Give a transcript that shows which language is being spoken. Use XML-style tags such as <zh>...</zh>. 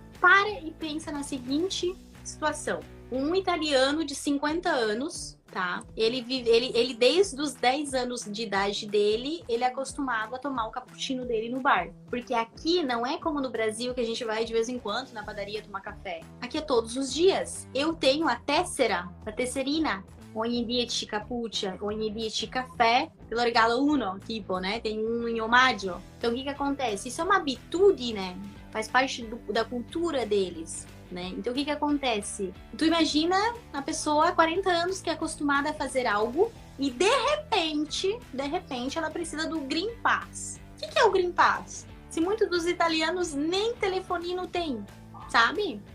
<pt>Para e pensa na seguinte situação. Um italiano de 50 anos, tá? Ele desde os 10 anos de idade dele, ele é acostumado a tomar o cappuccino dele no bar. Porque aqui não é como no Brasil, que a gente vai de vez em quando na padaria tomar café. Aqui é todos os dias. Eu tenho a tesserina,</pt> <it>ogni 10 cappuccino, ogni 10 caffè, te lo regalo uno,</it> <pt>tipo, né? Tem um em omaggio. Então, o que acontece? Isso é uma habitude, faz parte da cultura deles, né? Então, o que acontece? Tu imagina a pessoa há 40 anos que é acostumada a fazer algo e, de repente, ela precisa do Green Pass. O que é o Green Pass? Se muitos dos italianos nem telefonino têm, sabe?</pt>